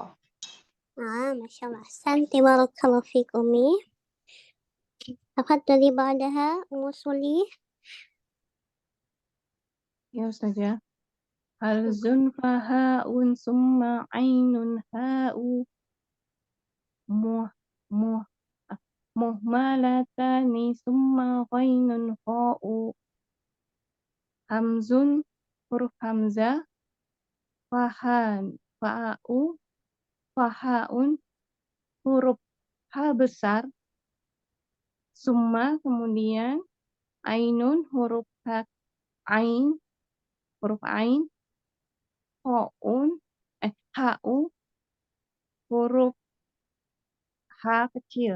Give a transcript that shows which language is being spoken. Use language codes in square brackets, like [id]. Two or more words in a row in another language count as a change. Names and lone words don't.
[id] Nah, [ar] ما شاء الله. Santi بارك الله فيك Umi. تفضلي بعدها Ummu Sulih. يا أستاذة. همز فهاء ثم عين حاء مهملتان ثم غين خاء. [id] Hamzun, huruf hamzah, fahaun, huruf ha besar, summa kemudian ainun, huruf ain, ha'u, huruf ha kecil.